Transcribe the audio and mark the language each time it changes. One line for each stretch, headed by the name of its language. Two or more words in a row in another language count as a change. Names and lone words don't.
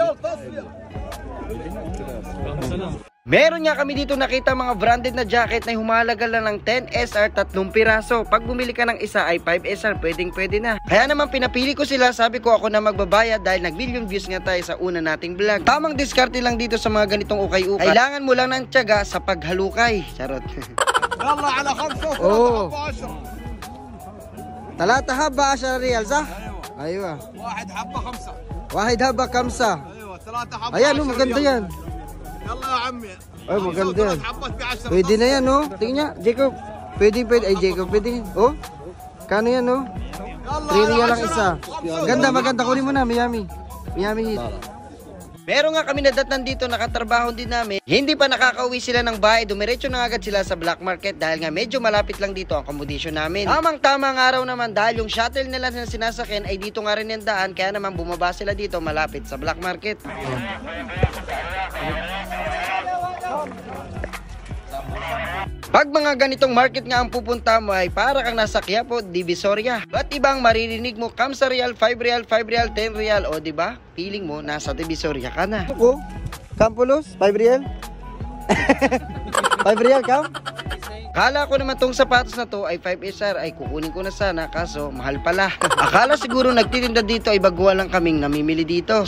Filipino: Meron nga kami dito nakita mga branded na jacket na humalaga lang ng 10 SR 3 piraso. Pag bumili ka ng isa ay 5 SR, pwede na. Kaya naman pinapili ko sila, sabi ko ako na magbabayad dahil nag-million views nga tayo sa una nating vlog. Tamang diskarte lang dito sa mga ganitong ukay-ukay. Kailangan mo lang ng tiyaga sa paghalukay. Charot.
Arabic: يلا على 5 Oh. 10 ثلاثة حبة 10 ريال, صح؟ Aywa. واحد حبه 5 واحد حبة خمسة. ايوه 3 حبه
Filipino: Ayan, oh, maganda yan.
Arabic: يلا يا عمي
Filipino: Ay, maganda yan.
Arabic: حبات ب 10
Filipino: Pwede na yan, oh. Tingnan niya, Jacob. Pwede. Ay, Jacob, pwede. Oh. Kano yan, oh? 3 riyal lang isa. Maganda. Kunin mo na, Miami Heat. Meron nga kami nadatnan dito, nakatrabaho din namin. Hindi pa nakakauwi sila ng bahay, dumiretso na agad sila sa black market dahil nga medyo malapit lang dito ang accommodation namin. Tamang-tama ang araw naman dahil yung shuttle nila na sinasakyan ay dito nga rin yung daan, kaya naman bumaba sila dito malapit sa black market. Pag mga ganitong market nga ang pupunta mo ay para kang nasa Quiapo, Divisoria. Ba't ibang maririnig mo
Arabic: خمسة ريال,
Filipino: 5 real, 5 real, 10 real, o diba? Feeling mo nasa Divisoria ka na. Oh, Campulos, 5 real. 5 real, Cam? Kala ko naman tong sapatos na to ay 5 SR ay kukunin ko na sana kaso mahal pala. Akala siguro nagtitinda dito ay baguhan lang kaming namimili dito.